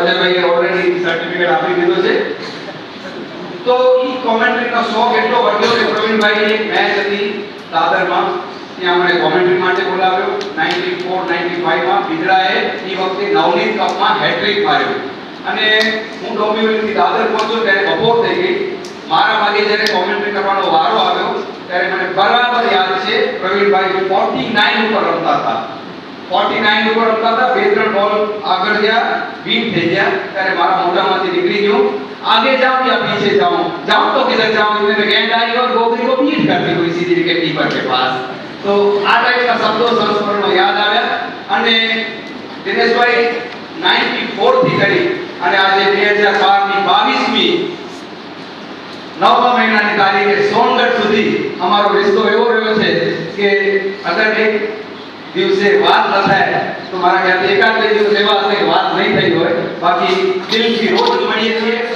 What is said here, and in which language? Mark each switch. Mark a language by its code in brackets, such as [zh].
[gu] અજયભાઈએ already certificate આપી દીધો છે. તો ઈ કોમેન્ટ્રીનો શોખ એટલો વધ્યો કે પ્રવીણભાઈની એક મેચ હતી દાદરમાં, ત્યાં મને કોમેન્ટ્રી માટે બોલાવ્યો. 94-95 માં બિદડાએ ઈ વખતે નવનીત કપમાં હેટ્રિક માર્યો. અને હું ડોંબિવલીથી દાદર પહોંચ્યો ત્યારે બપોર થઈ ગઈ. મારા ભાગે જ્યારે કોમેન્ટ્રી કરવાનો વારો આવ્યો ત્યારે મને બરાબર યાદ છે પ્રવીણભાઈ 49 ઉપર રમતા હતા. 49 ઉપર રમતા હતા. બે ત્રણ બોલ આગળ ગયા, બીટ થઈ ગયા ત્યારે મારા મોઢામાંથી નીકળી ગયું, [hi] आगे जाओ या पीछे जाओ, जाओ तो किधर जाओ, इसमें गेंद आई और गोगरी को बीट कर दी कोई सीधी विकेट कीपर के पास. [gu] तो આ ટાઈપના શબ્દો સંસ્મરણો યાદ આવ્યા. અને દિનેશભાઈ 94 થી કરી અને આજે 2012 ની 22મી નવમા મહિનાની તારીખે સોનગઢ સુધી અમારો રિશ્તો એવો રહ્યો છે કે અગર એક દિવસે વાત ન થાય તો મારા ખ્યાલથી એકાદ બે દિવસ એવા હશે કે વાત નહીં થઈ હોય, બાકી દિલથી રોજ મળીએ છીએ.